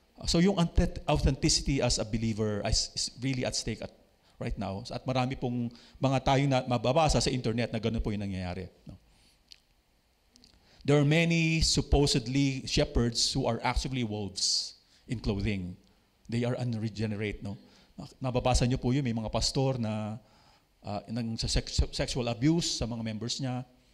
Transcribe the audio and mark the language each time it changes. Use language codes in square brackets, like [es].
[en] So yung authenticity as a believer is really at stake right now. [tl] At marami pong mga tayong mababasa sa internet na gano'n po yung nangyayari. No? [en] There are many supposedly shepherds who are actually wolves in clothing. They are unregenerate. No? [tl] Mababasa niyo po yun, may mga pastor na sa sexual abuse sa mga members niya.